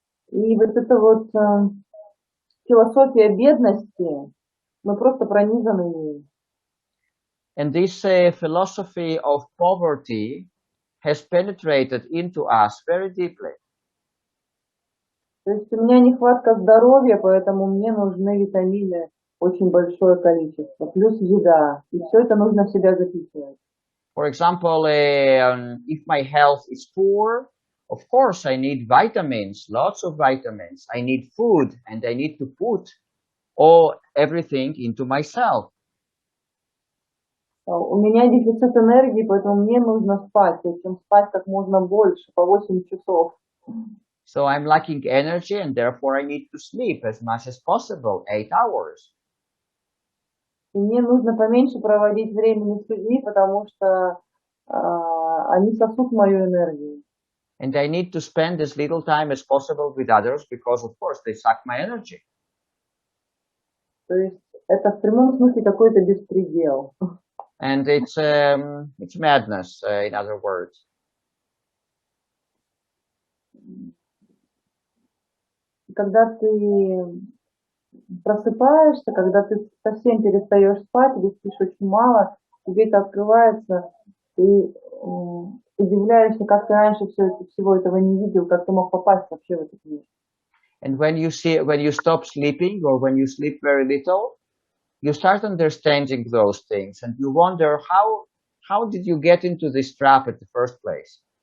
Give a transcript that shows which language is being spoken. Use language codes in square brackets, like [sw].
[ru] И вот эта вот философия бедности, мы просто пронизаны ею. [en] And this philosophy of poverty has penetrated into us very deeply. [ru] То есть у меня нехватка здоровья, поэтому мне нужны витамины очень большое количество, плюс еда, и все это нужно в себя записывать. [en] For example, if my health is poor, of course I need vitamins, lots of vitamins. I need food, and I need to put everything into myself. [ru] У меня дефицит энергии, поэтому мне нужно спать, причем спать как можно больше, по 8 часов. [en] So I'm lacking energy, and therefore I need to sleep as much as possible, 8 hours. [ru] И мне нужно поменьше проводить времени с людьми, потому что они сосут мою энергию. [en] And I need to spend as little time as possible with others, because of course they suck my energy. [ru] То есть это в прямом смысле какой-то беспредел. [en] And it's madness, in other words. [ru] Когда ты просыпаешься, когда ты совсем перестаешь спать или спишь очень мало, тебе это открывается, ты удивляешься, как ты раньше всего этого не видел, как ты мог попасть вообще в этот мир. [en] And when you stop sleeping, or when you sleep very little, you start understanding those things, and you wonder how did you get into this trap at the first place?